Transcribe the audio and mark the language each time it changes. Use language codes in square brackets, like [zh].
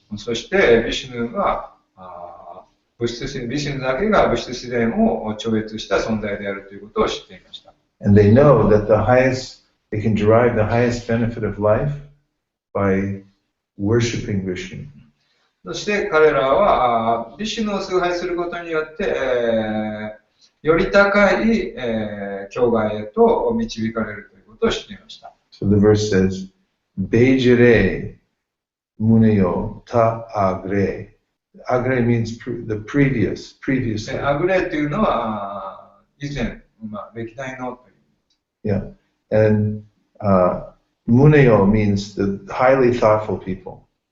[ja] そしてビシュヌはビシュヌだけが物質自然を超越した存在であるということを知っていました。 [en] And they know that they can derive the highest benefit of life by worshiping Vishnu. [ja] そして彼らはビシュヌを崇拝することによって、より高い、境外へと導かれるということを知っていました。 [en] So the verse says, [sa] Bejire muneyo ta agre. [en] Agre means the previous. [ja] アグレというのは以前、歴代のという。 [en] Yeah. And muneyo means the highly thoughtful people.